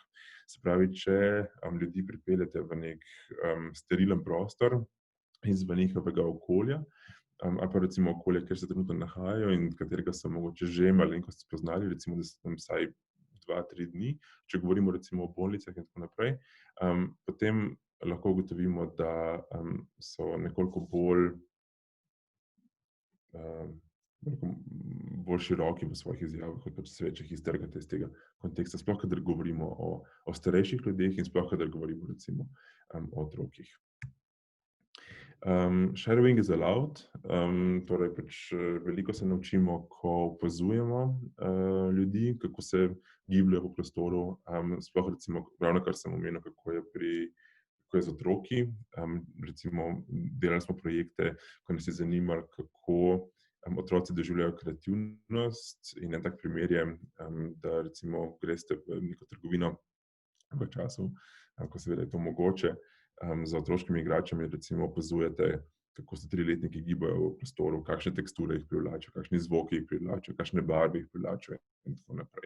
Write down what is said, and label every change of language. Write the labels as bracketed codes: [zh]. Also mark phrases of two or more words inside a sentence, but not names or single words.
[sl] Se pravi, če ljudi pripeljete v nek sterilen prostor izven njihovega okolja, ali pa recimo okolje, kjer se trenutno nahajajo in katerega so mogoče že malenkost spoznali, recimo, da so tam vsaj 2-3 dni, če govorimo recimo o bolnicah in tako naprej, potem lahko ugotovimo, da so nekoliko bolj široki v svojih izjavah, kot pa če se več iztrgate iz tega konteksta, sploh kadar govorimo o starejših ljudeh in sploh kadar govorimo recimo o otrocih. [en] Shadowing is allowed, [sl] torej pač veliko se naučimo, ko opazujemo ljudi, kako se gibljejo po prostoru, sploh recimo ravnokar sem omenil, kako je z otroki. Recimo delali smo projekte, ko nas je zanimalo, kako otroci doživljajo kreativnost, in en tak primer je, da recimo greste v neko trgovino v času, ko seveda je to mogoče, za otroškimi igračami recimo opazujete, kako se 3-letniki gibajo v prostoru, kakšne teksture jih privlačijo, kakšni zvoki jih privlačijo, kakšne barve jih privlačijo in tako naprej.